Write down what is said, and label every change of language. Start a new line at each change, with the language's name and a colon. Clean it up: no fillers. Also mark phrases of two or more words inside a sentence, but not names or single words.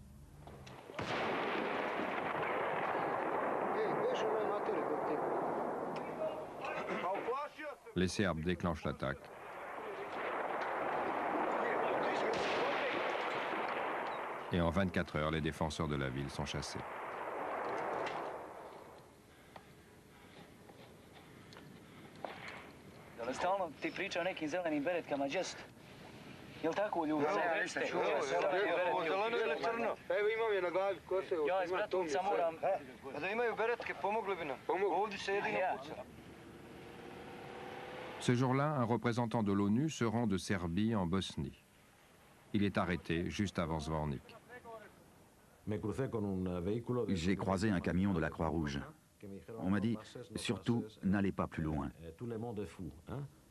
French: Les Serbes déclenchent l'attaque. Et en 24 heures, les défenseurs de la ville sont chassés.
Bosnian: Stalno ti priča o nekim zelenim beretkama, džest. Jel tako ljudi? Zeleno ili crno? Evo imam je na glavi, ko se... Ja iz Bratunca moram... Da imaju beretke, pomogli bi nam. Ovdje se jedino puca.
French: Ce jour-là, un représentant de l'ONU se rend de Serbie en Bosnie. Il est arrêté juste avant Zvornik. J'ai croisé un camion de la Croix-Rouge. On m'a dit, surtout, n'allez pas plus loin.